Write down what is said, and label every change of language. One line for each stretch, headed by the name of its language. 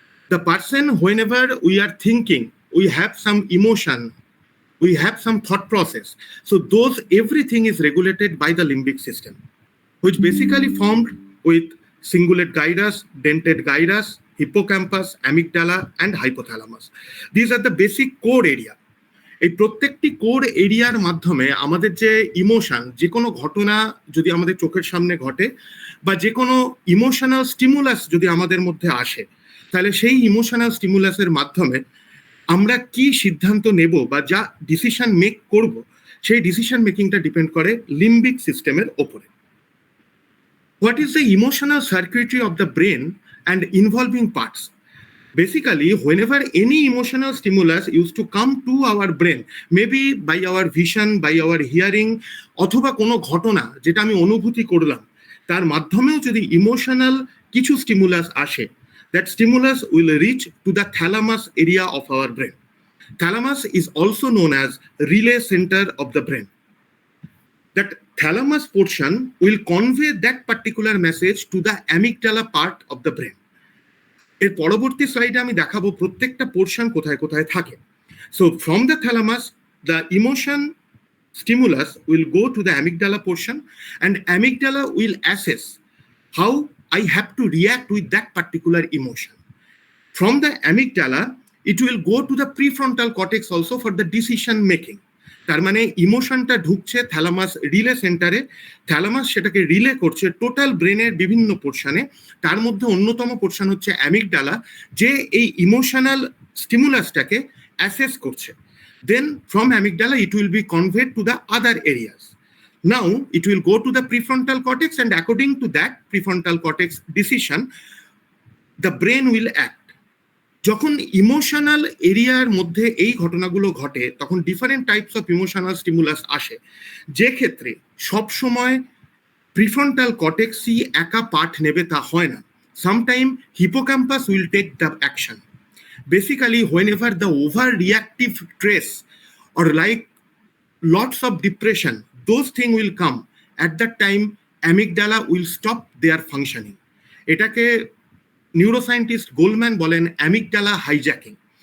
English: The person, whenever we are thinking, we have some emotion, we have some thought process. So those, everything is regulated by the limbic system, which basically formed with cingulate gyrus, dentate gyrus, hippocampus, amygdala, and hypothalamus. These are the basic core area.
Bangla: এই প্রত্যেকটি core এরিয়ার মাধ্যমে আমাদের যে emotion, যে কোনো ঘটনা যদি আমাদের চোখের সামনে ঘটে বা যে কোনো ইমোশনাল স্টিমুলাস যদি আমাদের মধ্যে আসে, তাহলে সেই ইমোশনাল স্টিমুলাসের মাধ্যমে আমরা কি সিদ্ধান্ত নেব বা যা ডিসিশন মেক করব, সেই ডিসিশন মেকিংটা ডিপেন্ড করে লিম্বিক সিস্টেমের ওপরে।
English: What is the emotional circuitry of the brain and involving parts? Basically, whenever any emotional stimulus used to come to our brain, maybe by our vision, by our hearing,
Bangla: অথবা কোনো ঘটনা যেটা আমি অনুভূতি করলাম, তার মাধ্যমেও যদি ইমোশনাল কিছু স্টিমুলাস আসে,
English: that stimulus will reach to the thalamus area of our brain. Thalamus is also known as relay center of the brain. That thalamus portion will convey that particular message to the amygdala part of the brain.
Bangla: এর পরবর্তী স্লাইডে আমি দেখাবো প্রত্যেকটা portion কোথায় কোথায় থাকে।
English: So from the thalamus the emotion stimulus will go to the amygdala portion, and amygdala will assess how I have to react with that particular emotion. From the amygdala, it will go to the prefrontal cortex also for the decision making.
Bangla: তার মানে ইমোশনটা ঢুকছে thalamus relay সেন্টারে, thalamus সেটাকে relay করছে total ব্রেনের বিভিন্ন পোর্শনে, তার মধ্যে অন্যতম পোর্শন হচ্ছে অ্যামিগডালা, যে এই ইমোশনাল স্টিমুলাসটাকে অ্যাসেস করছে।
English: Then from amygdala it will be conveyed to the other areas. Now it will go to the prefrontal cortex, and according to that prefrontal cortex decision, the brain will act.
Bangla: যখন emotional এরিয়ার মধ্যে এই ঘটনাগুলো ঘটে, তখন different types of emotional stimulus আসে, যে ক্ষেত্রে সবসময় প্রিফ্রন্টাল কর্টেক্সই একা পার্ট নেবে তা হয় না।
English: Sometime hippocampus will take the action. Basically, whenever the overreactive stress or like lots of depression, those things will come. At that time, amygdala will stop their functioning.
Bangla: এটাকে neuroscientist Goldman বলেন amygdala hijacking.